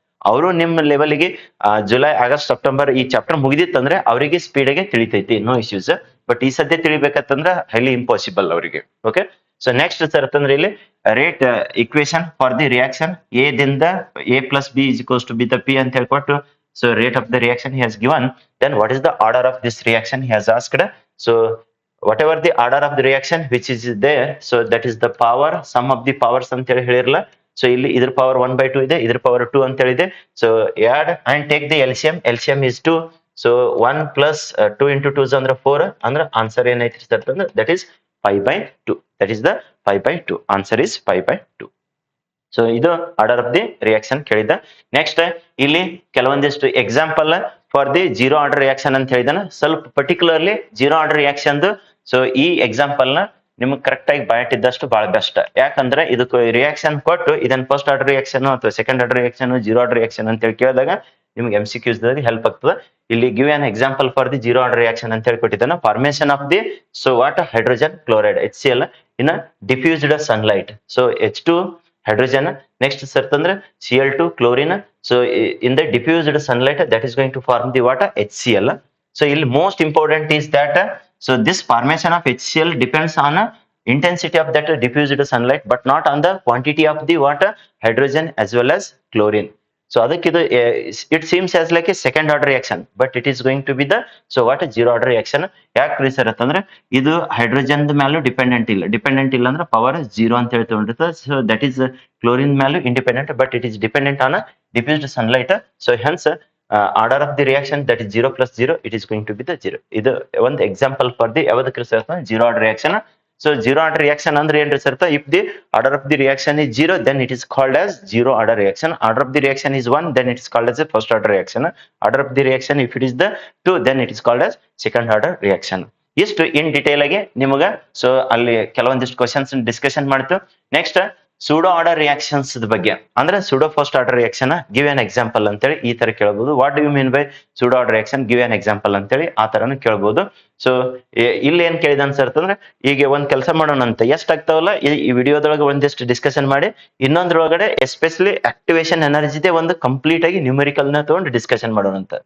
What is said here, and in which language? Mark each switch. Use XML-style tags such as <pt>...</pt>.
<kn>ಅವರು ನಿಮ್ಮ ಲೆವೆಲ್ಗೆ ಜುಲೈ ಆಗಸ್ಟ್ ಸೆಪ್ಟೆಂಬರ್ ಈ ಚಾಪ್ಟರ್ ಮುಗಿದಿತ್ತಂದ್ರೆ ಅವರಿಗೆ ಸ್ಪೀಡ್ ಆಗಿ ತಿಳಿತೈತಿ, ನೋ ಇಶ್ಯೂಸ್. ಬಟ್ ಈ ಸದ್ಯ ತಿಳಿಬೇಕಂತಂದ್ರೆ ಹೈಲಿ ಇಂಪಾಸಿಬಲ್ ಅವರಿಗೆ. ಓಕೆ, ಸೊ ನೆಕ್ಸ್ಟ್ ಸರ್ ಅಂತಂದ್ರೆ ಇಲ್ಲಿ rate equation for the reaction A ದಿಂದ A + B = B the P ಅಂತ ಹೇಳ್ಕೊಟ್ಟು,</kn> <en>So rate of the reaction he has given. Then what is the order of this reaction he has asked. So whatever the order of the reaction which is there, so that is the power sum of the powers</en> <kn>ಅಂತ ಹೇಳಿ ಹೇಳಿರಲ್ಲ. So ಇಲ್ಲಿ ಇದ್ರ power 1/2 ಇದೆ, ಇದ್ರ power 2 ಅಂತ ಹೇಳಿದೆ. So</kn> <en>add and take the LCM is 2.</en> <kn>So 1 + 2 × 2 ಅಂದ್ರೆ 4, ಅಂದ್ರೆ ಆನ್ಸರ್ ಏನೈತಿ ಸರ್ ಅಂದ್ರೆ</kn> <en>That is 5/2. That is the 5/2. Answer is 5/2. So ಇದು order of the reaction ಕೇಳಿದ.</en> <kn>ನೆಕ್ಸ್ಟ್ ಇಲ್ಲಿ ಕೆಲವೊಂದಿಷ್ಟು example for the zero order reaction ಅಂತ ಹೇಳಿದಾನೆ. ಸ್ವಲ್ಪ particularly zero order reaction. So ಈ ಎಕ್ಸಾಂಪಲ್ ನ ನಿಮ್ಗೆ ಕರೆಕ್ಟ್ ಆಗಿ ಬಯಟಿದ್ದಷ್ಟು ಬಹಳ ಬೆಸ್ಟ್. ಯಾಕಂದ್ರೆ ಇದಕ್ಕೆ ರಿಯಾಕ್ಷನ್ ಕೊಟ್ಟು ಇದನ್ನ ಫಸ್ಟ್ ಆರ್ಡರ್ ರಿಯಾಕ್ಷನ್ ಅಥವಾ second order reaction, zero order reaction ಅಂತ ಹೇಳಿ ಕೇಳಿದಾಗ ನಿಮ್ಗೆ MCQs ದಾಗ ಹೆಲ್ಪ್ ಆಗ್ತದೆ.</kn> <en>ಇಲ್ಲಿ give an example for the zero order reaction</en> <kn>ಅಂತ ಹೇಳಿ ಕೊಟ್ಟಿದ್ದಾನೆ.</kn> <en>Formation of the so what hydrogen chloride HCl in diffused sunlight. So H2 hydrogen, next certain Cl2 chlorine. So in the diffused sunlight that is going to form the water HCl. So most important is that so this formation of HCl depends on intensity of that diffused sunlight, but not on the quantity of the water hydrogen as well as chlorine. So</en> <kn>adakkidu</kn> <en>it seems as like a second order reaction, but it is going to be the so what a zero order reaction.</en> <kn>ಯಾಕ್ರಿ sir ಅಂತಂದ್ರೆ ಇದು hydrogen ಮೇಲೂ dependent ಇಲ್ಲ ಅಂದ್ರೆ power 0 ಅಂತ ಹೇಳಿ ತಗೊಂಡಿರ್ತದೆ.</kn> <en>So that is chlorine ಮೇಲೂ independent, but it is dependent on diffused sunlight. So hence order of the reaction that is 0 + 0 it is going to be the 0.</en> <kn>ಇದು ಒಂದು</kn> <en>Example for the ಯಾವ್ದಕ್ಕೆ sir zero order reaction. So zero order reaction</en> <kn>ಅಂದ್ರೆ ಏನ್ರಿ</kn> <en>sir? If the order of the reaction is zero, then it is called as zero order reaction. Order of the reaction is one, then it is called as a first order reaction. Order of the reaction if it is the two, then it is called as second order reaction.</en> <kn>ಇಷ್ಟು in detail ಆಗಿ ನಿಮಗ so ಅಲ್ಲಿ ಕೆಲವೊಂದಿಷ್ಟು questions discussion ಮಾಡ್ತು. Next pseudo order reactions ಬಗ್ಗೆ ಅಂದ್ರೆ pseudo first order reaction</kn> <en>give an example</en> <kn>ಅಂತೇಳಿ ಈ ತರ ಕೇಳಬಹುದು.</kn> <en>what do you mean by pseudo order reaction, give an example</en> <kn>ಅಂತೇಳಿ ಆ ತರನು ಕೇಳಬಹುದು. ಸೊ ಇಲ್ಲಿ ಏನ್ ಕೇಳಿದ ಅನ್ಸರ್ತಂದ್ರೆ ಈಗ ಒಂದ್ ಕೆಲಸ ಮಾಡೋಣ ಅಂತ ಎಷ್ಟಾಗ್ತಾವಲ್ಲ ಈ ವಿಡಿಯೋದೊಳಗೆ ಒಂದಿಷ್ಟು ಡಿಸ್ಕಷನ್ ಮಾಡಿ ಇನ್ನೊಂದ್ರೊಳಗಡೆ ಎಸ್ಪೆಷಲಿ ಆಕ್ಟಿವೇಶನ್ ಎನರ್ಜಿದೆ ಒಂದು ಕಂಪ್ಲೀಟ್ ಆಗಿ ನ್ಯೂಮೆರಿಕಲ್ ನ ತಗೊಂಡು ಡಿಸ್ಕಷನ್ ಮಾಡೋಣ ಅಂತ.</kn>